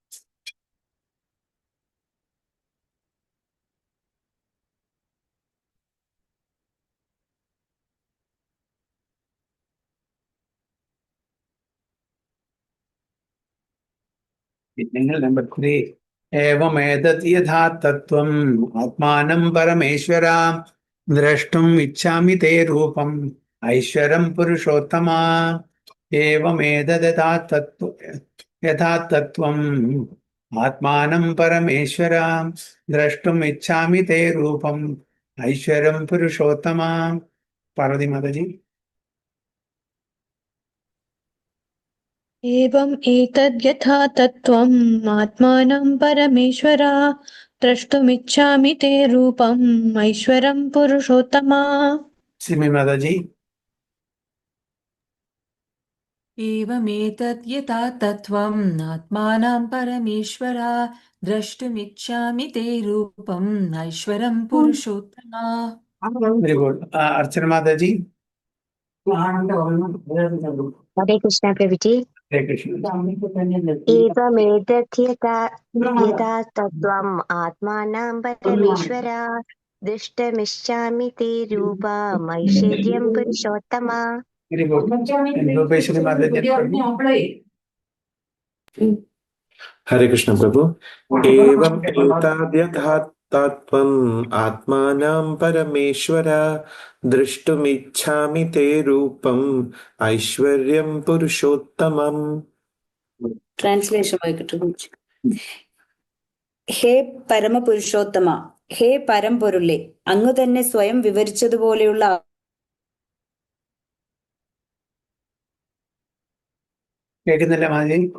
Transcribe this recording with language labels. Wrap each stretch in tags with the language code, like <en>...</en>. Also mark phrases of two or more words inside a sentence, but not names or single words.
<ml>നിങ്ങൾ നമ്പർ 3</ml> <sa>ഏവമേതത് യഥാ തത്വം ആത്മാനം പരമേശ്വര ദ്രഷ്ടും ഇച്ഛാമി തേ രൂപം ഐശ്വരം പുരുഷോത്തമ. ഏവമേതത് യഥാ തത്വം ആത്മാനം പരമേശ്വര ദ്രഷ്ടും ഇച്ഛാമി തേ രൂപം ഐശ്വരം പുരുഷോത്തമ.</sa> <ml>പാർവതി മാതാജി.</ml> <sa>एवम् एतद्यथा तत्त्वम् आत्मानं परमेश्वर द्रष्टुमिच्छामि ते रूपम् ऐश्वरं पुरुषोत्तमा.</sa> <ml>സിമി മാതാജി.</ml> <sa>एवमेतत् यथा तत्त्वम् आत्मानं परमेश्वर द्रष्टुमिच्छामि ते रूपम् ऐश्वरं पुरुषोत्तमा.</sa> <en>very good.</en> <ml>അർച്ചന മാതാജി.</ml> <sa>Hare Krishna Prabhuji. ഹരേ കൃഷ്ണ. Evamedatyata yata tattvam atmanam parameshwara drishtamishyami te rupa maishwaryam purushottama.</sa> <en>very good.</en> <ml>രൂപേശ്വരി മാതാജി.</ml> <sa>Hare Krishna Prabhu. Evam etadyathā tattvam atmanam parameshwara drishtumiच्छामि te rupam aishwaryam purushottamam.</sa> <ml>ട്രാൻസ്ലേഷൻ വായിക്കട്ടെ. ഹേ പരമപുരുഷോത്തമ, ഹേ പരമ്പൊരുളെ, അങ്ങ് തന്നെ സ്വയം വിവരിച്ചതുപോലെയുള്ള കേൾക്കുന്നില്ല മാതാജി?</ml>